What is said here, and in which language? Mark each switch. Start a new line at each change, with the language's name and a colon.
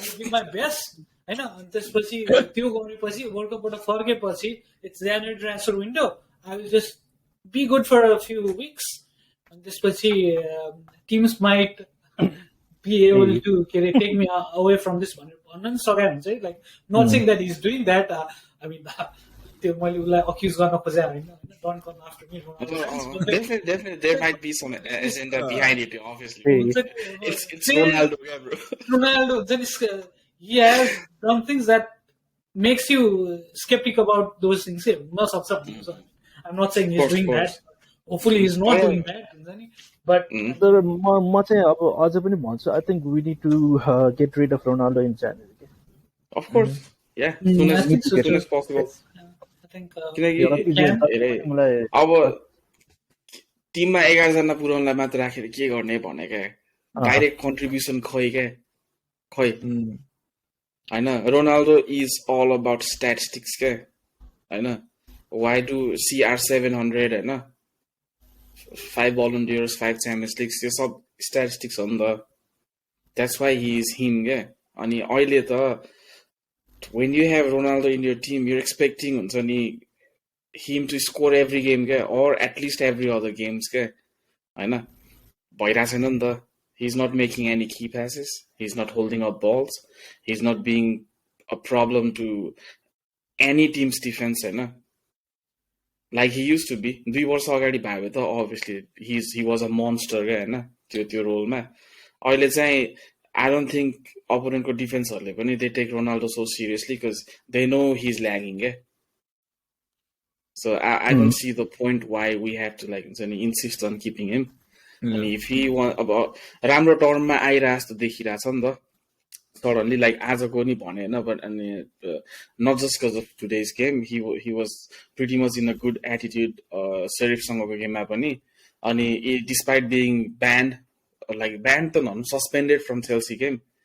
English: my best
Nepali: होइन, अनि त्यसपछि त्यो गरेपछि वर्ल्ड कपबाट फर्केपछि
English: it's January transfer window, I will just be good for a few weeks,
Nepali: अनि त्यसपछि
English: teams might be able to take me away from this
Nepali: भन्न सकायो हुन्छ है,
English: like not saying that is doing that, I mean
Nepali: त्यो मैले उसलाई accused गर्न खोजे होइन,
English: Don't come after me, definitely there might be some agenda behind it obviously, it's Ronaldo bro, Ronaldo he has done things that makes you skeptic about those things. I'm not saying he's doing that, hopefully he's not doing that
Nepali: हुन्छ नि,
English: but
Nepali: म चाहिँ अब अझ पनि भन्छु
English: I think we need to get rid of Ronaldo in January. Of course, yeah, soon as possible.
Nepali: अब टिममा 11 जना पुऱ्याउनलाई मात्र राखेर के गर्ने भने क्या, डाइरेक्ट कन्ट्रिब्युसन खै होइन,
English: Ronaldo is all about statistics
Nepali: क्या होइन, वाइ डु CR700 होइन, 5 Ballon d'Ors, 5 Champions Leagues, यो सब स्ट्याटिस्टिक्स हो नि त,
English: that's why he is him
Nepali: क्या। अनि अहिले त
English: when you have Ronaldo in your team, you're expecting हुन्छ नि him to score every game क्या, or at least every other games क्या होइन,
Nepali: भइरहेको छैन नि त,
English: he's not making any key passes, he's not holding up balls, he's not being a problem to any team's defense होइन, like he used to be
Nepali: 2 वर्ष अगाडि भयो त
English: obviously he was a monster
Nepali: क्या होइन त्यो रोलमा। अहिले चाहिँ
English: I don't think
Nepali: opponentको डिफेन्सहरूले पनि
English: they take Ronaldo so seriously because they know he's lagging क्या, so I don't see the point why we have to like insist on keeping him. अनि if he want
Nepali: अब राम्रो टर्ममा आइरहेको जस्तो देखिरहेछ नि त suddenly,
English: like आजको नि भने होइन, बट अनि not just because of today's game he was pretty much in a good attitude
Nepali: सेरिफसँगको गेममा पनि,
English: अनि despite being banned,
Nepali: like band त नभनौँ,
English: suspended from Chelsea game,